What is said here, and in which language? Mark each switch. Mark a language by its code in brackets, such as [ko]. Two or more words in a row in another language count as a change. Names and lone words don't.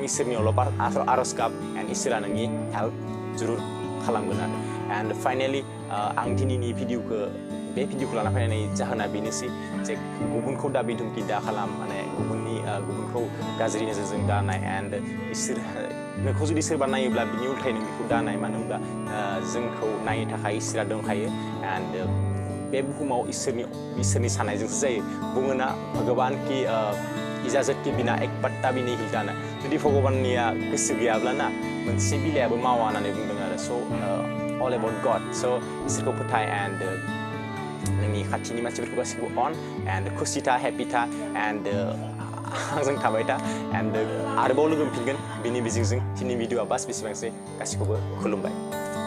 [brx] इसोरनियावल' आर'ज गाब एन्ड इसोरा नोंनि हेल्प जरुर खालामगोन आरो [en] and finally [brx] आं दिनैनि बे भिडिअखौ लाना फैनायनि जाहोना बेनोसै जे गुबुनखौ दाबि धुमकि दा खालाम माने गुबुनखौ गाज्रि नोजोरजों दा नाय एन्ड नोंखौ जुदि सोरबा नायोब्ला बिनि उल्थायै नों बेखौ दा नाय मानो होनब्ला जोंखौ नायनो थाखाय इसोरा दंखायो एन्ड बे बुहुमाव इसोरनि साननायजोंसो जायो बुङोना [hi] भगवान की इजाजत की बिना एक पत्ता भी नहीं हिलता [brx] जुदि भगवाननिया गोसो गैयाब्लाना मोनसे बिलाइयाबो मावा होननानै बुंदों आरो स [en] all about God so [brx] इसोरखौ फोथाय and नोंनि खाथिनि मानसिफोरखौ गासिबो अन and खुसि था happy था and आंजों थाबाय था and आरोबाव लोगो मोनफिनगोन बिनि बिजिंजों दिनैनि भिडिअआ बास बेसेबांसै गासिखौबो खुलुमबाय